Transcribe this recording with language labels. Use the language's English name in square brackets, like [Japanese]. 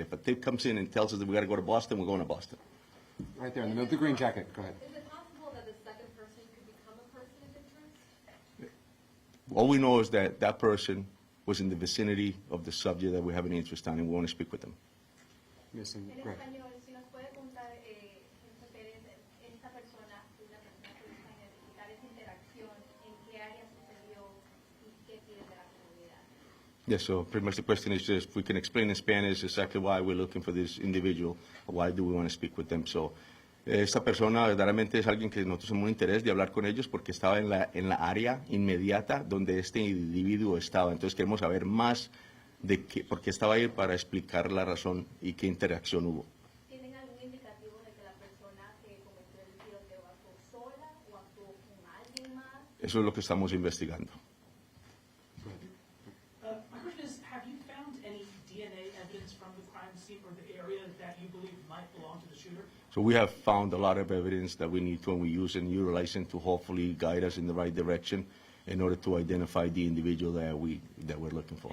[English] If a tip comes in and tells us that we got to go to Boston, we're going to Boston. Right there in the middle. The green jacket. Go ahead. Is it possible that the second person could become a person of interest? All we know is that that person was in the vicinity of the subject that we have an interest on, and we want to speak with them. Missing. [Spanish] En [English] Greg. [Spanish] español, si nos puede contar, Jefe Pérez, esta persona, una persona que busca identificar esa interacción, en qué área sucedió y qué pide de la comunidad. [English] Yes, so pretty much the question is just, we can explain in Spanish exactly why we're looking for this individual, why do we want to speak with them. [Spanish] So, esta persona verdaderamente es alguien que nosotros tenemos un interés de hablar con ellos porque estaba en la área inmediata donde este individuo estaba. Entonces queremos saber más de por qué estaba ahí para explicar la razón y qué interacción hubo. ¿Tienen algún indicativo de que la persona que cometió el tiroteo actuó sola o actuó con alguien más? Eso es lo que estamos investigando. [English] My question is, have you found any DNA evidence from the crime scene or the area that you believe might belong to the shooter? So we have found a lot of evidence that we need to, and we use and utilize it to hopefully guide us in the right direction in order to identify the individual that we're looking for.